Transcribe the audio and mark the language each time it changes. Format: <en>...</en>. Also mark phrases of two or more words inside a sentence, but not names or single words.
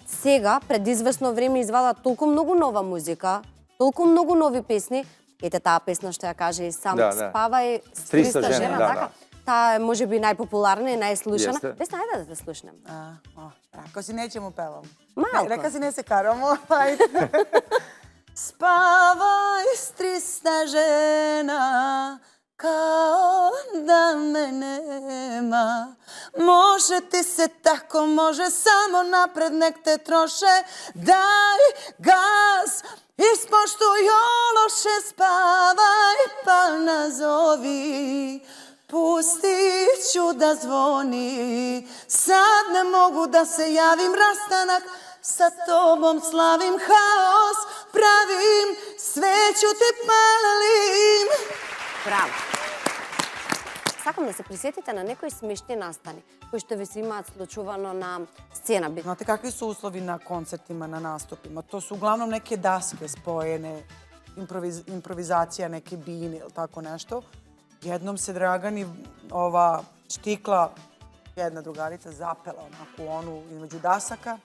<mk>Сега, пред известно време, извадат толку многу нова музика, толку многу нови песни. Ете таа песна што ја каже и сам Спавај с 300 жена, така? Таа е можеби најпопуларна и најслушана. Весна, ајде да те слушнем.</mk> <sr>Ако си неќемо певам.</sr> <mk>Малко. Нека си не се карамо.</mk> <sr>Spavай s 300 žena, kao da me nema. Može ti se tako, može samo napred, nek te troše. Daj gas, ispoštuj ološe, spavaj pa nazovi. Pustit ću da zvoni, sad ne mogu da se javim, rastanak sa tobom slavim, haos pravim, sveću te palim.</sr> <mk>Браво! Сакам да се присетите на некои смешни настани, кои што ви се имаат случувано на сцена.</mk> <sr>Znate kakvi su uslovi na koncertima, na nastupima? To su uglavnom neke daske spojene, improvizacija, neke bine ili tako nešto. Jednom se Dragani ova štikla, jedna drugarica, zapela onako onu između dasaka.</sr>